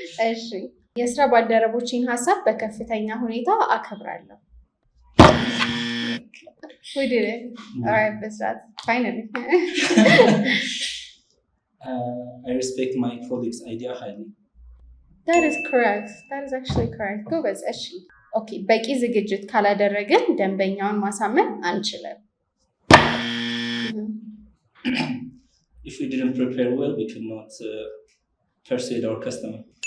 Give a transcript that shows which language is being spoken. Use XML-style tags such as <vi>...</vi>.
<am>እሺ የስራ ባልደረቦችን ሀሳብ በከፍተኛ ሁኔታ አከብራለሁ።</am> <en>We did it. All right, ብስራት. Finally. I respect my colleagues' idea highly. That is correct. That is actually correct.</en> <am>ጎበዝ። እሺ</am> <en>ኦኬ።</en> <am>በቂ ዝግጅት ካላደረግን ደንበኛውን ማሳመን አንችልም።</am> <en>If we didn't prepare well, we cannot persuade our customer.</en>